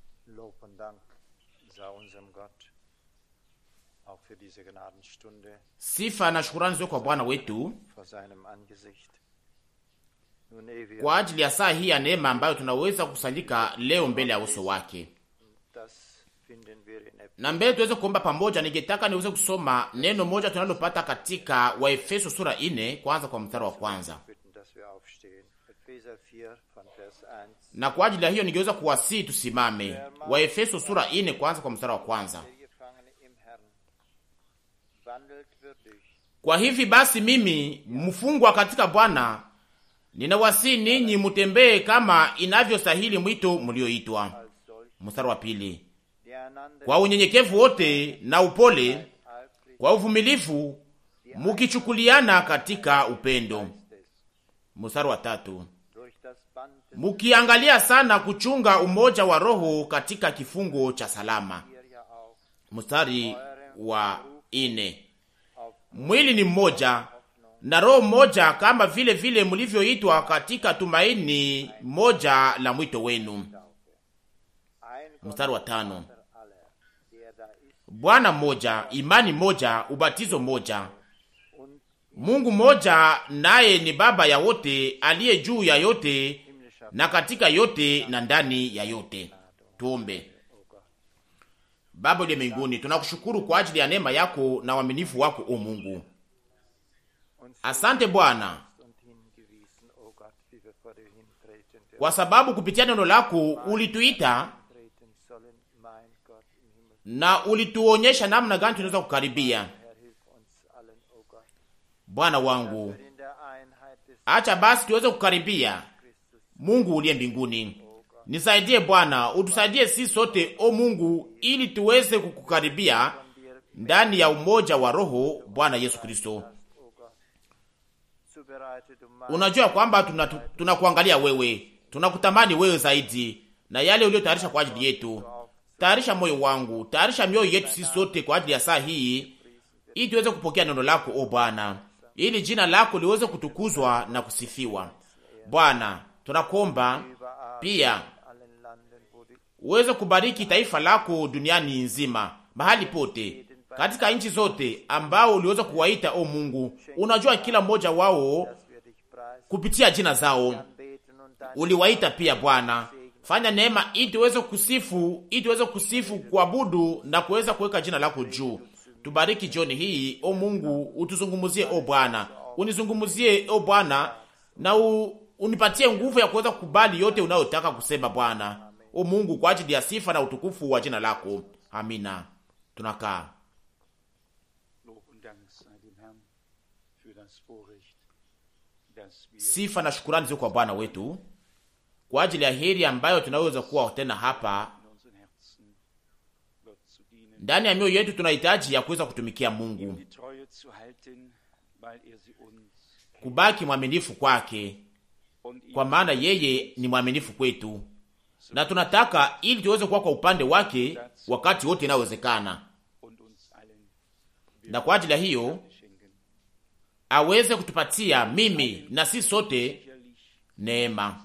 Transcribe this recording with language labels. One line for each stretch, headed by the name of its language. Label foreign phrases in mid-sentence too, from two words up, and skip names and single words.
German: Lob und Dank sei unserem Gott auch für diese Gnadenstunde
Swahili: Sifa na shukrani zote kwa Bwana wetu
German: vor seinem Angesicht. Nun ehe wir
Swahili: kwa ajili ya saa hii ya neema ambayo tunaweza kukusanyika leo mbele ya uso wake.
German: das finden wir in
Swahili: Na mbele tuweze kuomba pamoja, ningetaka niweze kusoma neno moja tunalopata katika Waefeso sura 4 kwanza kwa mstari wa kwanza.
German: bitten, dass wir aufstehen. Epheser 4 von Vers 1.
Swahili: Na kwa ajili ya hiyo ningeweza kuwasihi tusimame. Waefeso sura 4 kwanza kwa mstari wa kwanza.
German: Der Gefangene im Herrn wandelt würdig.
Swahili: Kwa hivi basi mimi mfungwa katika Bwana ninawasihi ninyi mutembee kama inavyostahili mwito mlioitwa.
German: Als solch,
Swahili: Mstari wa pili.
German: der einander
Swahili: Kwa unyenyekevu wote na upole,
German: eifrig
Swahili: kwa uvumilivu, mukichukuliana katika upendo.
German: ist,
Swahili: Mstari wa tatu.
German: durch das Band des
Swahili: Mukiangalia sana kuchunga umoja wa roho katika kifungo cha salama.
German: ihr ja auch
Swahili: Mstari wa 4.
German: auf
Swahili: Mwili ni mmoja na roho mmoja, kama vile vile mlivyoitwa katika tumaini moja la mwito wenu.
German: ein Gott
Swahili: Mstari wa 5.
German: aller, der da ist
Swahili: Bwana mmoja, imani moja, ubatizo moja,
German: und
Swahili: Mungu mmoja, naye ni Baba ya wote, aliye juu ya yote
German: himmlischer
Swahili: na katika yote na ndani ya yote. Tuombe.
German: O Gott.
Swahili: Baba uliye mbinguni, tunakushukuru kwa ajili ya neema yako na uaminifu wako, o Mungu.
German: Uns
Swahili: Asante Bwana,
German: und hingewiesen, o Gott, wie wir vor dir hintreten dürfen.
Swahili: kwa sababu kupitia neno lako ulituita
German: Treten sollen, mein Gott im Himmel.
Swahili: na ulituonyesha namna gani tunaweza kukaribia.
German: Herr, hilf uns allen, o Gott,
Swahili: Bwana wangu,
German: wir in der Einheit des
Swahili: acha basi tuweze kukaribia Christus, Mungu uliye mbinguni. Nisaidie Bwana, utusaidie sisi sote o Mungu, ili tuweze kukukaribia
German: von dir
Swahili: ndani ya umoja wa Roho Bwana Yesu Kristo.
German: hast, o Gott, zubereitet
Swahili: Unajua kwamba tunakuangalia wewe, tunakutamani wewe zaidi na yale uliyotayarisha kwa ajili yetu. Tayarisha moyo wangu, tayarisha mioyo yetu sisi sote kwa ajili ya saa hii, ili tuweze kupokea neno lako o Bwana, ili jina lako liweze kutukuzwa na kusifiwa. Bwana, tunakuomba pia
German: allen Landen, wo die
Swahili: uweze kubariki taifa lako duniani nzima, mahali pote, katika nchi zote ambao uliweza kuwaita o Mungu. Unajua kila mmoja wao
German: dass wir dich preisen,
Swahili: kupitia jina zao.
German: beten und danken.
Swahili: Uliwaita pia Bwana. Fanya neema ili tuweze kusifu, kuabudu na kuweza kuweka jina lako juu. Tubariki jioni hii o Mungu, utuzungumuzie o Bwana. Unizungumuzie o Bwana na unipatie nguvu ya kuweza kukubali yote unayotaka kusema Bwana. O Mungu, kwa ajili ya sifa na utukufu wa jina lako. Amina. Tunakaa.
German: Lob und Dank sei dem Herrn für das Vorrecht, dass wir
Swahili: Sifa na shukrani ziko kwa Bwana wetu kwa ajili ya heri ambayo tunaweza kuwa tena hapa
German: in unseren Herzen Gott zu dienen,
Swahili: ndani ya mioyo yetu. Tunahitaji ya kuweza kutumikia Mungu,
German: die Treue zu halten, weil er sie uns
Swahili: kubaki mwaminifu kwake,
German: und ihm
Swahili: kwa maana yeye ni mwaminifu kwetu, na tunataka ili tuweze kuwa kwa upande wake wakati wote inawezekana,
German: und uns allen
Swahili: na kwa ajili ya hiyo
German: schenken.
Swahili: aweze kutupatia mimi na sisi sote
German: Sicherlich
Swahili: neema.